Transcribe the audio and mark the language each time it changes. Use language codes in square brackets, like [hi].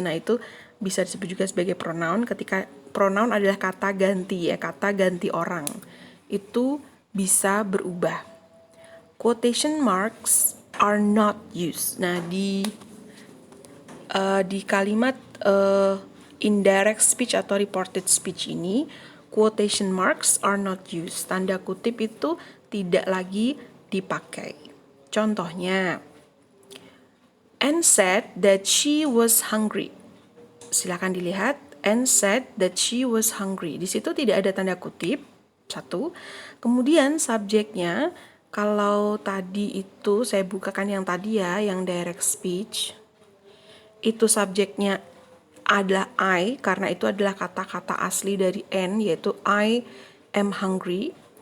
[id] Nah, itu bisa disebut juga sebagai pronoun ketika pronoun adalah kata ganti ya, kata ganti orang. Itu bisa berubah. [en] Quotation marks are not used. [id] Nah, di kalimat indirect speech atau reported speech ini, [en] quotation marks are not used. [id] Tanda kutip itu tidak lagi dipakai. [en] Contohnya, Anne said that she was hungry. [id] Silakan dilihat, [en] Anne said that she was hungry. [id] Di situ tidak ada tanda kutip, satu. Kemudian subjeknya, kalau tadi itu saya bukakan yang tadi ya, yang direct speech, itu subjeknya adalah I, karena itu adalah kata-kata asli dari Anne, yaitu [en] I am hungry.